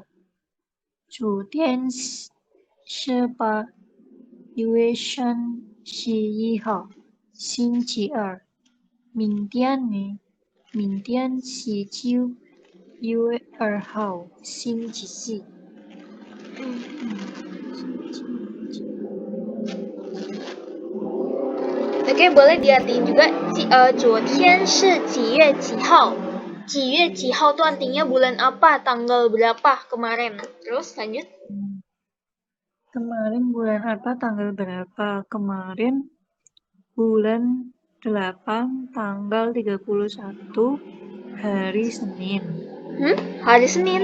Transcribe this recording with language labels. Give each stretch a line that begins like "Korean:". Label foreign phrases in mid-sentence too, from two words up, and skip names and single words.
Chinese: 昨天是8月31号，星期二。明天呢？明天是9月2号，星期四。
Indonesian: Oke, boleh diartiin juga.
Chinese: 昨天是几月几号？几月几号
Indonesian: tuh artinya bulan apa, tanggal berapa kemarin. Terus lanjut. Kemarin bulan apa, tanggal berapa? Kemarin bulan 8, tanggal 31, hari Senin. Hari Senin.